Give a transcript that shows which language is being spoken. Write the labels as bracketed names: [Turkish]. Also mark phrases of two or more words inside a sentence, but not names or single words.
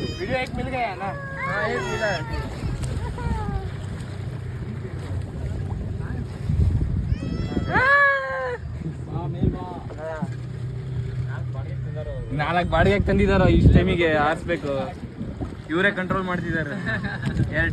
[Hindi] ವಿಡಿಯೋ एक मिल गया ना? हाँ एक मिला है. [Kannada] ನಾಲ್ಕು ಬಾಡಿಗೆ ತಂದಿದಾರ. ಇಷ್ಟು ಟೈಮಿಗೆ ಆರಿಸ್ಬೇಕು, ಇವರೇ ಕಂಟ್ರೋಲ್ ಮಾಡ್ತಿದ್ದಾರೆ.